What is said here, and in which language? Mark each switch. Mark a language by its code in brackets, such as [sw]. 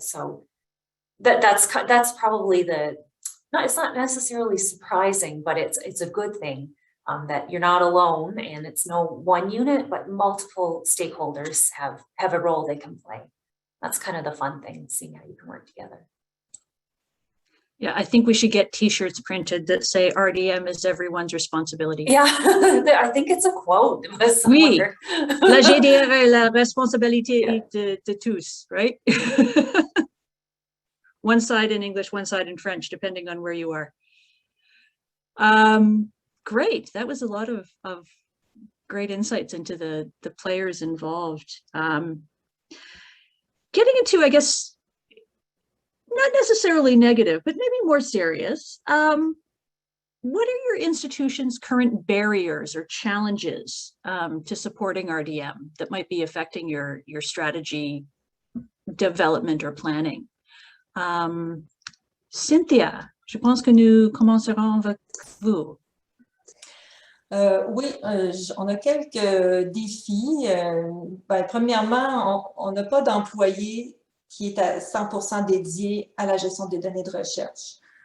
[en] So that's probably it's not necessarily surprising, but it's a good thing that you're not alone, and it's no one unit, but multiple stakeholders have a role they can play. That's kind of the fun thing, seeing how you can work together. Yeah, I think we should get T-shirts printed that say RDM is everyone's responsibility. Yeah, I think it's a quote. [fr] Oui, la GDR, la responsabilité de tous, [en] right? One side in English, one side in French, depending on where you are. Great, that was a lot of great insights into the players involved. Getting into, I guess, not necessarily negative, but maybe more serious. What are your institution's current barriers or challenges to supporting RDM that might be affecting your strategy development or planning? [fr] Cynthia, je pense que nous commencerons avec vous. Oui, on a quelques défis. Premièrement, on n'a pas d'employé qui est à 100% dédié à la gestion des données de recherche.